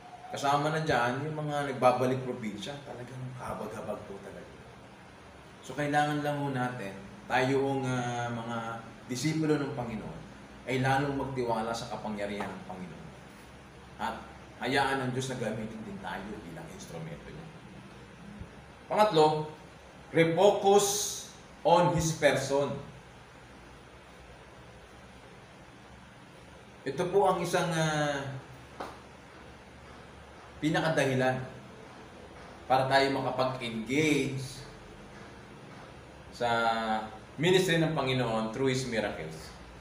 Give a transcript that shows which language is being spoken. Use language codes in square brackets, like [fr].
[tl] Kasama na dyan yung mga nagbabalik probinsya. Talagang kahabag-habag po talaga. So kailangan lang ho natin, tayo hong mga disipulo ng Panginoon, ay lalong magtiwala sa kapangyarihan ng Panginoon. At hayaan ng Diyos na gamitin din tayo bilang instrumento niya. [en] Pangatlo, refocus on His person. [tl] Ito po ang isang pinakadahilan para tayo makapag-engage sa ministry ng Panginoon [en] through His miracles.